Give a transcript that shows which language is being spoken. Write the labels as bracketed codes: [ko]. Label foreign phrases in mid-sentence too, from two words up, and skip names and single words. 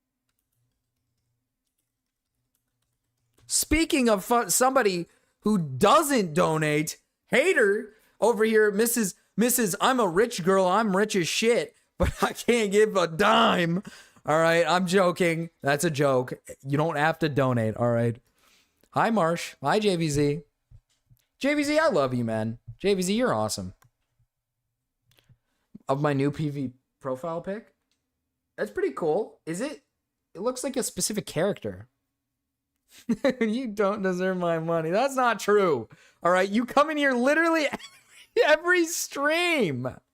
[en] Speaking of somebody who doesn't donate, hater over here, Mrs. I'm a rich girl, I'm rich as shit, but I can't give a dime. All right, I'm joking. That's a joke. You don't have to donate, all right? Hi, Marsh. Hi, JVZ. JVZ, I love you, man. JVZ, you're awesome. Of my new PV profile pic? That's pretty cool. Is it? It looks like a specific character. You don't deserve my money. That's not true. All right, you come in here literally every stream.